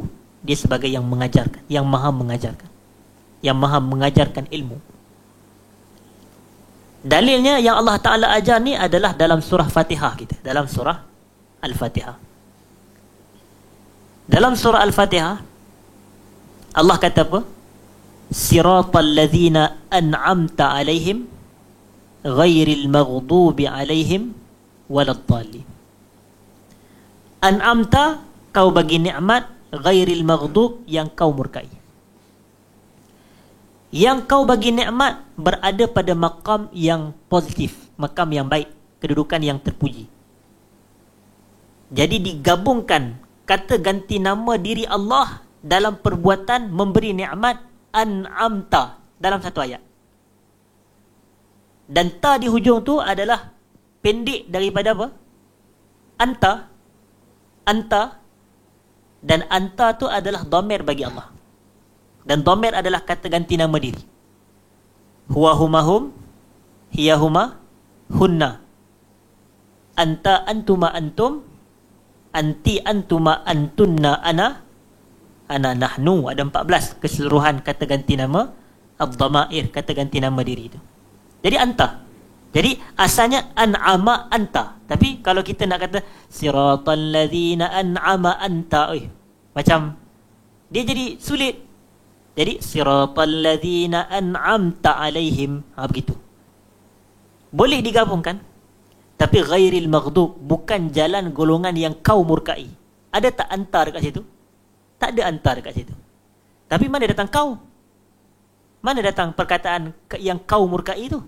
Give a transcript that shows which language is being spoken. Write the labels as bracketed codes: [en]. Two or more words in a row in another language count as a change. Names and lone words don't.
[ms] Dia sebagai yang mengajarkan, yang maha mengajarkan, yang maha mengajarkan ilmu. Dalilnya yang Allah Ta'ala ajar ni adalah dalam surah Fatihah kita. Dalam surah Al-Fatihah. Dalam surah Al-Fatihah Allah kata apa? [ar] صراط الذين أنعمت عليهم غير المغضوب عليهم ولا الضالين. [ms] An'amta, kau bagi nikmat, [ar] غير المغضوب, [ms] yang kau murkai. Yang kau bagi nikmat berada pada makam yang positif, makam yang baik, kedudukan yang terpuji. Jadi digabungkan kata ganti nama diri Allah dalam perbuatan memberi nikmat, an'amta, dalam satu ayat. Dan ta di hujung tu adalah pendek daripada apa? Anta, dan anta tu adalah dhamir bagi Allah. Dan dhamir adalah kata ganti nama diri. [ar] هو هما هم، هي هما هن. أنت أنتما أنتم، أنتِ أنتما أنتن، أنا نحن. [ms] Ada 14 keseluruhan kata ganti nama ad-dhamair, kata ganti nama diri itu. Jadi anta. Jadi asalnya [ar] أنعم أنت. [ms] Tapi kalau kita nak kata [ar] صراط الذين أنعم أنت, [ms] macam dia jadi sulit. Jadi [ar] صراط الذين أنعمت عليهم, [ms] begitu. Boleh digabungkan. Tapi [ar] غير المغضوب, [ms] bukan jalan golongan yang kau murkai. Ada tak antar dekat situ? Tak ada antar dekat situ. Tapi mana datang kau? Mana datang perkataan yang kau murkai itu?